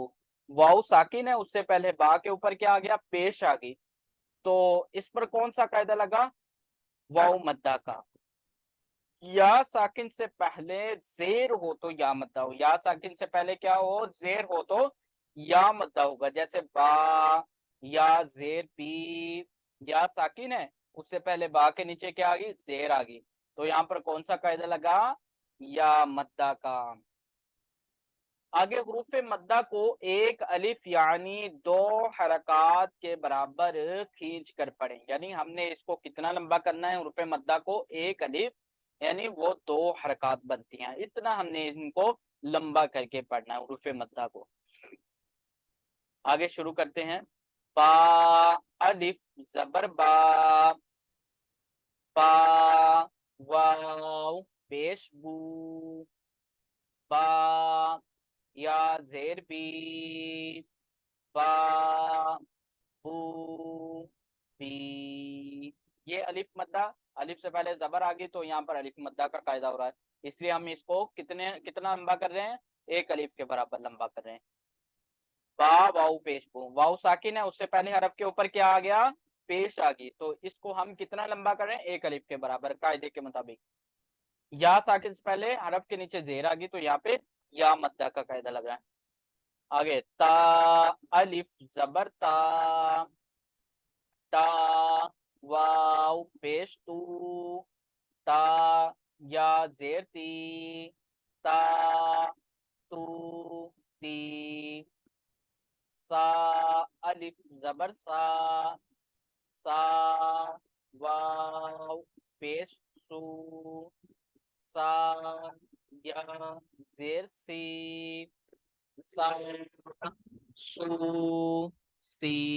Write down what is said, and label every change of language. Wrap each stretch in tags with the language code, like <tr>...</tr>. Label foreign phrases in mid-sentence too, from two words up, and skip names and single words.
<ur>واو ساکن ہے، اس سے پہلے با کے اوپر کیا آ گیا؟ پیش آ گئی، تو اس پر کون سا قاعدہ لگا؟ واو مدہ کا۔ یا ساکن سے پہلے زیر ہو تو یا مدہ ہو۔ یا ساکن سے پہلے کیا ہو؟ زیر ہو تو یا مدہ ہوگا، جیسے با، یا زیر بی۔ یا ساکن ہے، اس سے پہلے با کے نیچے کیا آگئی؟ زیر آگئی، تو یہاں پر کون سا قاعدہ لگا؟ یا مدہ کا۔ آگے حروف مدہ کو ایک الف یعنی 2 حرکات کے برابر کھینچ کر پڑھیں، یعنی ہم نے اس کو کتنا لمبا کرنا ہے؟ حروف مدہ کو ایک الف یعنی وہ 2 حرکات بنتی ہیں، اتنا ہم نے ان کو لمبا کر کے پڑھنا ہے حروف مدہ کو۔ آگے شروع کرتے ہیں۔ با، الف، زبر با، با، واو پیش بو، با، یا زیر بی، با، بو، بی۔ یہ الف مدہ، الف سے پہلے زبر آ گئی تو یہاں پر الف مدہ کا قاعدہ ہو رہا ہے، اس لیے ہم اس کو کتنا لمبا کر رہے ہیں؟ ایک الف کے برابر لمبا کر رہے ہیں۔ با، واو پیش بو، واو ساکن ہے، اس سے پہلے حرف کے اوپر کیا آ گیا؟ پیش آ گئی، تو اس کو ہم کتنا لمبا کر رہے ہیں؟ ایک الف کے برابر قاعدے کے مطابق۔ یا ساکن سے پہلے حرف کے نیچے زیر آ گئی تو یہاں پہ یا مدہ کا قاعدہ لگ رہا ہے۔ آگے تا، الف، زبر تا، تا، واو پیش تو، تا، یا زیر تی، تا، تو، تی۔ سا، الف، زبر سا، سا، واو پیش سو، سا، یا زیر سی، سا، سو، سی۔</ur>